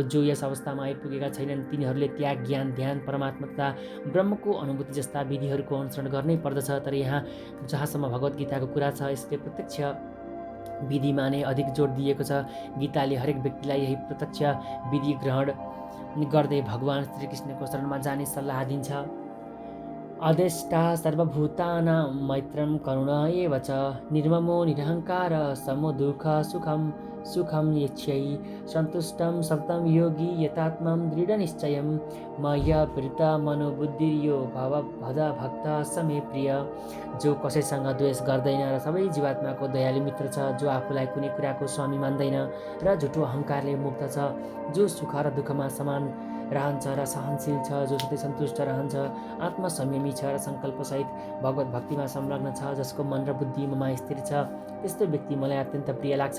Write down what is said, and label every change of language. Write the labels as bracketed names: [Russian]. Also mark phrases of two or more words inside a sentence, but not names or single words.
[Nepali] जो यस अवस्थामा आइपुगेका छैनन् तिनीहरूले त्याग, ज्ञान, ध्यान, परमात्मा तथा ब्रह्मको अनुभूति जस्ता विधिहरूको अनुसरण गर्नै पर्दछ। तर यहाँ जहाँसम्म भगवद् गीताको कुरा छ, यसले प्रत्यक्ष विधिमा नै अधिक जोड दिएको छ। गीताले हरेक व्यक्तिलाई यही प्रत्यक्ष विधि ग्रहण गर्दै भगवान श्रीकृष्णको शरणमा जाने सल्लाह दिन्छ। [Sanskrit] अदेष्टा सर्वभूतानां मैत्रं करुण एव च, निर्ममो निरहङ्कार समो दुःख सुखं यच्छै, सन्तुष्टं सततं योगी यतात्मां दृढनिश्चयं, मय्यर्पित मनोबुद्धिर्यो भव भक्त समे प्रिय। [Nepali] जो कसैसँग द्वेष गर्दैन र सबै जीवात्माको दयालु मित्र छ, जो आफूलाई कुनै कुराको स्वामी मान्दैन र झुटो अहङ्कारले मुक्त छ, जो सुख र दुःखमा समान रहन्छ र सहनशील छ, जो सधैँ सन्तुष्ट रहन्छ, आत्मसंयमी छ र सङ्कल्पसहित भगवत भक्तिमा संलग्न छ, जसको मन र बुद्धि ममा स्थिर छ, त्यस्तो व्यक्ति मलाई अत्यन्त प्रिय लाग्छ।